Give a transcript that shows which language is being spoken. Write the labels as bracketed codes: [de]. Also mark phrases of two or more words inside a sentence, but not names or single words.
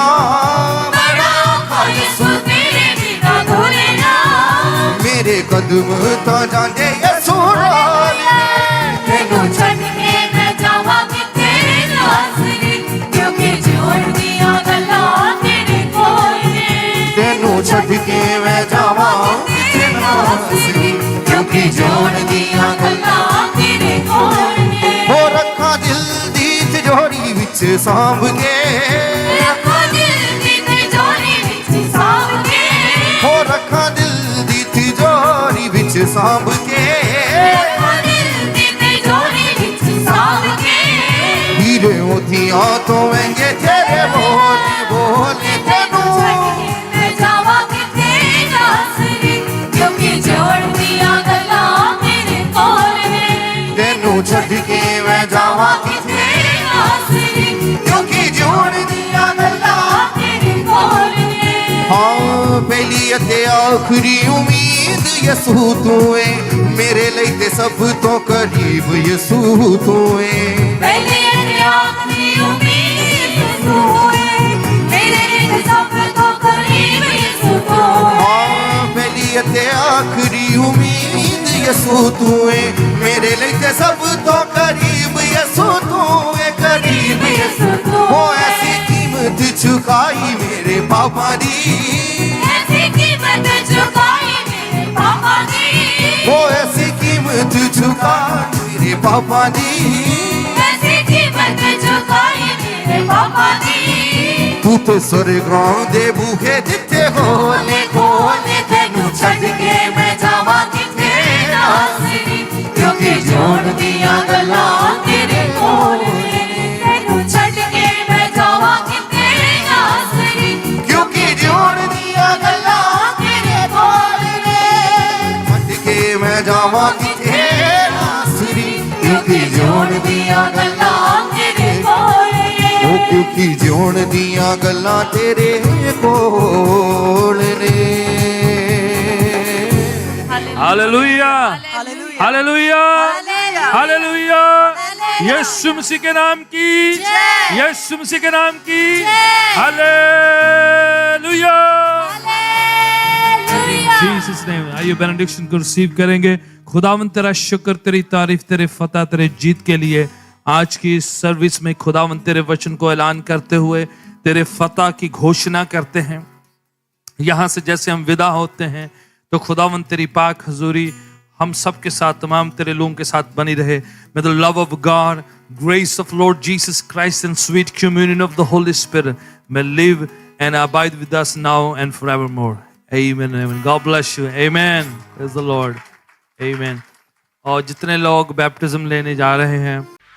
[pa] ਬੜਾ ਔਖਾ ਯਿਸੂ ਤੇਰੇ ਬਿਨਾ ਤੁਰਨਾ ਮੇਰੇ ਕਦਮ ਤਾਂ ਜਾਂਦੇ ਯਿਸੂ ਨਾਲ ਤੈਨੂੰ ਛੱਡ ਕੇ ਮੈਂ ਜਾਵਾਂ ਕਿੱਥੇ ਨਾਸਰੀ ਕਿਉਂਕਿ ਜੋੜਦੀਆਂ ਗੱਲਾਂ ਤੇਰੇ ਕੋਲ ਤੈਨੂੰ ਛੱਡ ਕੇ ਮੈਂ ਜਾਵਾਂ ਕਿਤੇ ਨਾਸਰੀ ਕਿਉਂਕਿ ਜੋੜਦੀਆਂ ਗੱਲਾਂ ਤੇਰੇ ਕੋਲ ਹੋ ਰੱਖਾਂ ਦਿਲ ਦੀ ਤਿਜੋਰੀ ਵਿੱਚ ਸਾਂਭ ਕੇ ਰੱਖਾ ਦਿਲ ਦੀ ਤਿਜੋਰੀ ਵਿੱਚ ਸਾਂਭ ਕੇ ਹੋ ਰੱਖਾਂ ਦਿਲ ਦੀ ਤਿਜੋਰੀ ਵਿੱਚ ਸਾਂਭ ਕੇ ਰੱਖਾ ਦਿਲ ਦੀ ਤਿਜੋਰੀ ਵਿੱਚ ਸਾਂਭ ਕੇ ਹੀਰੇ ਮੋਤੀਆਂ ਤੋਂ ਮਹਿੰਗੇ ਤੇਰੇ ਬੋਲ ਬੋਲੇ ਤੈਨੂੰ ਛੱਡ ਕੇ ਮੈਂ ਜਾਵਾਂ ਕਿੱਥੇ ਨਾਸਰੀ ਕਿਉਂਕਿ ਜੋੜਦੀਆਂ ਗੱਲਾਂ ਤੇਰੇ ਕੋਲ ਤੈਨੂੰ ਛੱਡ ਕੇ ਮੈਂ ਜਾਵਾਂ ਕਿਤੇ नासरी ਕਿਉਂਕਿ ਜੋੜਦੀਆਂ ਗੱਲਾਂ ਤੇਰੇ ਕੋਲ ਹਾਂ ਪਹਿਲੀ ਅਤੇ ਆਖਰੀ ਉਮੀਦ ਯਿਸੂ ਤੂੰ ਏ ਮੇਰੇ ਲਈ ਤੇ ਸਭ ਤੋਂ ਕਰੀਬ ਯਿਸੂ ਤੂੰ ਏ ਪਹਿਲੇ ਅਤੇ ਆਖਰੀ ਉਮੀਦ ਯਿਸੂ ਹੈ ਮੇਰੇ ਲਿਏ ਸਭ ਤੋ ਕਰੀਬ ਯਿਸੂ ਤੋ ਹਾਂ ਪਹਿਲੀ ਅਤੇ ਆਖਰੀ ਉਮੀਦ ਯਿਸੂ ਤੂੰ ਏ ਮੇਰੇ ਲਈ ਤੇ ਸਭ ਤੋਂ ਕਰੀਬ ਯਿਸੂ ਤੂੰ ਏ ਕਰੀਬ ਯਿਸੂ ਤੋ ਉਹ ਐਸੀ ਕੀਮਤ ਚੁਕਾਈ ਮੇਰੇ ਪਾਪਾਂ ਦੀ [hi] ऐसी कीमत चुकाई मेरे पापा की [pa] ਉਹ ਐਸੀ ਕੀਮਤ ਚੁਕਾਈ ਮੇਰੇ ਪਾਪਾ ਦੀ [hi] ऐसी कीमत चुकाई मेरे पापा की [pa] ਤੂੰ ਤੇ ਸਵਰਗਾਂ ਦੇ ਬੂਹੇ ਦਿੱਤੇ ਹੋਲੇ ਖੋਲੇ ਤੈਨੂੰ ਛੱਡ ਕੇ ਮੈਂ ਜਾਵਾਂ ਕਿਤੇ ਨਾਸਰੀ ਕਿਉਂਕਿ ਜੋੜਦੀਆਂ ਗੱਲਾਂ ਤੇਰੇ ਕੋਲ ਤੈਨੂੰ ਛੱਡ ਕੇ ਮੈਂ ਜਾਵਾਂ ਕਿੱਥੇ ਨਾਸਰੀ ਕਿਉਂਕਿ ਜੋੜਦੀਆਂ ਗੱਲਾਂ ਤੇਰੇ ਕੋਲ ਛੱਡ ਕੇ ਮੈਂ ਜਾਵਾਂ ਕਿਤੇ ਨਾਸਰੀ ਕਿਉਂਕਿ ਜੋੜਦੀਆਂ ਗੱਲਾਂ ਤੇਰੇ ਕੋਲ ਉਹ ਕਿਉਂਕਿ ਜੋੜਦੀਆਂ ਗੱਲਾਂ ਤੇਰੇ ਕੋਲ ਨੇ [hi] हालेलुया Hallelujah. हालेलुया Hallelujah. हालेलुया Hallelujah. यीशु मसीह के नाम की जय। यीशु मसीह के नाम की जय। हालेलुया हालेलुया [en] Jesus name [hi] आइए बेनेडिक्शन को रिसीव करेंगे। खुदावंद तेरा शुक्र, तेरी तारीफ, तेरे फतह, तेरे जीत के लिए आज की इस सर्विस में खुदावंद तेरे वचन को ऐलान करते हुए तेरे फतह की घोषणा करते हैं। यहाँ से जैसे हम विदा होते हैं तो खुदावंद तेरी पाक हजूरी हम सब के साथ, तमाम तेरे लोगों के साथ बनी रहे. [en] May the love of God, grace of Lord Jesus Christ and sweet communion of the Holy Spirit may live and abide with us now and forevermore. Amen. Amen. God bless you. Amen. Praise the Lord. Amen. [hi] और जितने लोग बैप्टिज्म लेने जा रहे हैं